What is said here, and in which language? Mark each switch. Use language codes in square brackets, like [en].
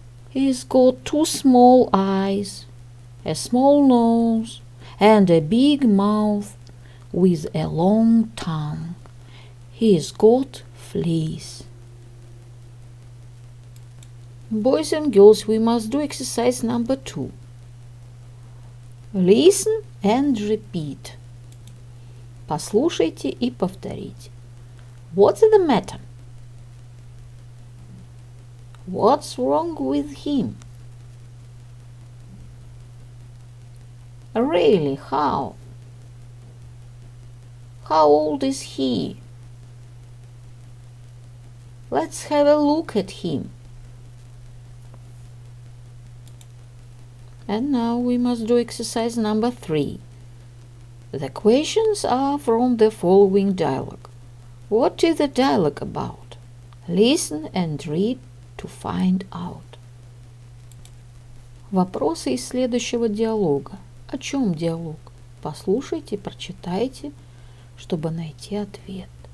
[en] He's got 2 small eyes, a small nose and a big mouth with a long tongue. He's got fleas. Boys and girls, we must do exercise number 2. Listen and repeat. [ru] Послушайте и повторите. [en] What's the matter? What's wrong with him? Really, how? How old is he? Let's have a look at him. And now we must do exercise number 3. The questions are from the following dialogue. What is the dialogue about? Listen and read to find out. [ru] Вопросы из следующего диалога. О чем диалог? Послушайте, прочитайте, чтобы найти ответ.